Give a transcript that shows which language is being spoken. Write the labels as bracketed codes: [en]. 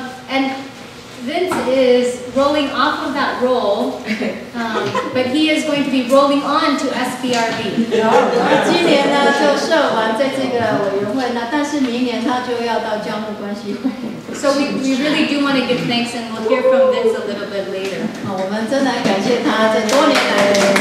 [en] And Vince is rolling off of that role, but he is going to be rolling on to SBRB. [zh] 今年呢就设完在这个委员会，但是明年他就要到教牧关系会。 [en] So we really do want to give thanks, and we'll hear from Vince a little bit later. [zh] 我们真的很感谢他这多年来的。